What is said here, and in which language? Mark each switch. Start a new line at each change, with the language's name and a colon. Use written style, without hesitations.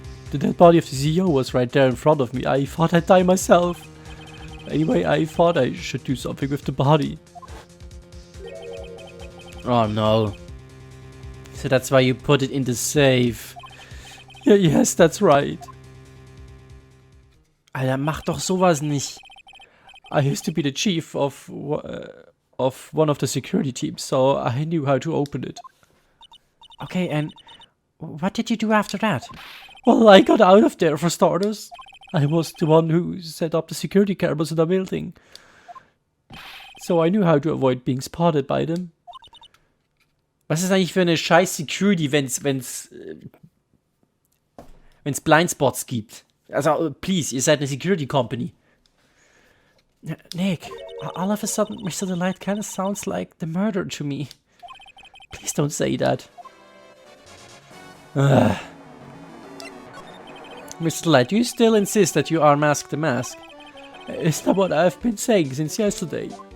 English: The dead body of the CEO was right there in front of me. I thought I'd die myself. Anyway, I thought I should do something with the body. Oh no. So that's why you put it in the safe. Yeah, yes, that's right.
German: Alter, mach doch sowas nicht.
English: I used to be the chief of one of the security teams, so I knew how to open it. Okay, and what did you do after that? Well, I got out of there for starters. I was the one who set up the security cameras in the building. So I knew how to avoid being spotted by them.
German: Was ist eigentlich für eine scheiß Security, wenn's Blindspots gibt? Also, please, ihr seid eine Security Company.
English: Nick, all of a sudden, Mr. Delight kind of sounds like the murderer to me. Please don't say that. Mr. Delight, do you still insist that you are Mask the Mask? Is that what I've been saying since yesterday?